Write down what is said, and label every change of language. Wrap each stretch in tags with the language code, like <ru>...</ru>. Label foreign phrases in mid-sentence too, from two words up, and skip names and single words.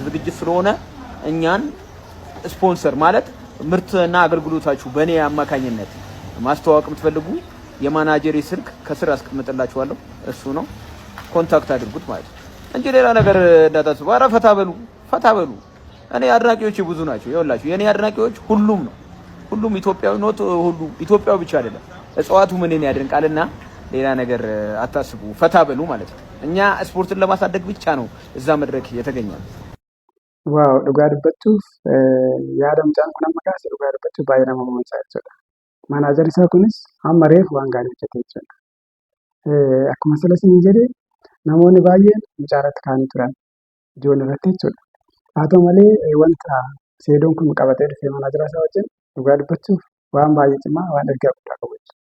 <am>ዝግጅት ስለሆነ እኛን ስፖንሰር ማለት ምርትና አገልግሎታችሁ በእኔ አማካኝነት ማስተዋወቅ የምትፈልጉ የማናጀሪ ስልክ ከስር አስቀምጥላችኋለሁ። እሱ ነው፣ ኮንታክት አድርጉት ማለት እንጂ ሌላ ነገር እንዳታስቡ። ኧረ ፈታ በሉ። እኔ አድናቂዎች ብዙ ናቸው። ይኸውላችሁ የኔ አድናቂዎች ሁሉም ኢትዮጵያዊ ነው። ሁሉ ኢትዮጵያዊ ብቻ አይደለም። እጽዋቱ ምንን ያደንቃልና ሌላ ነገር አታስቡ። ፈታ በሉ ማለት ነው። እኛ ስፖርትን ለማሳደግ ብቻ ነው እዛ መድረክ የተገኘው።</am> <om>ዋው dhugaa dubbachuuf yaada mucaan kun amma kaase dhugaa dubbachuuf baay'ee nama mammaaksa jechuudha. Manaajarri isaa kunis amma reefu waan gaarii hojjetee jechuudha. Akkuma silas ni jedhe namoonni baay'een mucaarratti kaa'anii turan ijoollee irratti jechuudha. Haa ta'u malee wanta seedoon kun qabatee dhufee manaajara isaa wajjin dhugaa dubbachuuf waan baay'ee cimaa waan ergaa guddaa qabu jechuudha.</om>